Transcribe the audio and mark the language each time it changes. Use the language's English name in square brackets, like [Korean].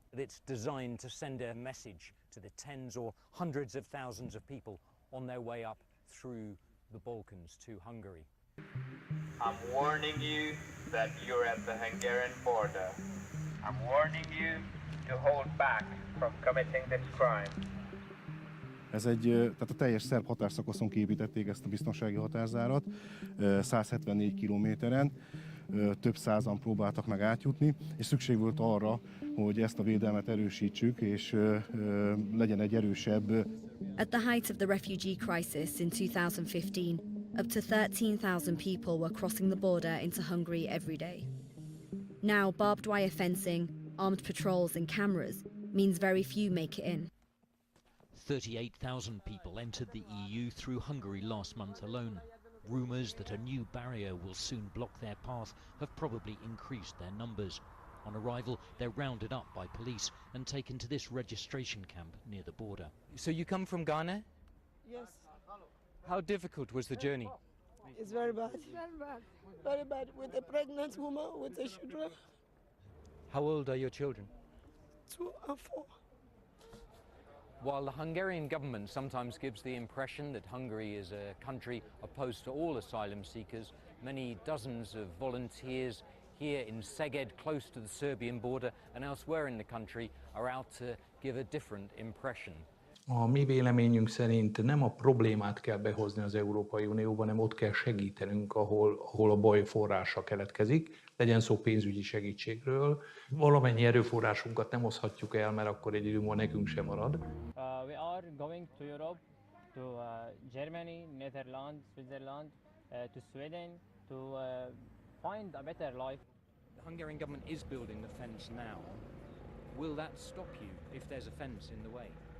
[English] It's designed to send a message to the tens or hundreds of thousands of people on their way up through the Balkans to Hungary. I'm warning you that you're at the Hungarian border. I'm warning you to hold back from committing this crime. [Hungarian] tehát a teljes szerb határszakaszon kiépítették ezt a biztonsági határzárat, 174 kilométeren, több százan próbáltak meg átjutni, és szükség volt arra, hogy ezt a védelmet erősítsük, és legyen egy erősebb. [English] At the height of the refugee crisis in 2015, up to 13,000 people were crossing the border into Hungary every day. Now, barbed wire fencing, armed patrols and cameras means very few make it in. 38,000 people entered the EU through Hungary last month alone. Rumours that a new barrier will soon block their path have probably increased their numbers. On arrival, they're rounded up by police and taken to this registration camp near the border. So you come from Ghana? Yes. How difficult was the journey? It's very bad. Very bad. Very bad. With a pregnant woman, with the children. How old are your children? 2 and 4. While the Hungarian government sometimes gives the impression that Hungary is a country opposed to all asylum seekers, many dozens of volunteers here in Szeged, close to the Serbian border and elsewhere in the country, are out to give a different impression. [Hungarian] A mi véleményünk szerint nem a problémát kell behozni az Európai Unióba, hanem ott kell segítenünk, ahol a baj forrása keletkezik. Legyen szó pénzügyi segítségről. Valamennyi erőforrásunkat nem oszhatjuk el, mert akkor egy idő múlva nekünk sem marad. [English] We are going to Europe, to Germany, Netherlands, Switzerland, to Sweden, to find a better life. The Hungarian government is building the fence now. Will that stop you if there's a fence in the way?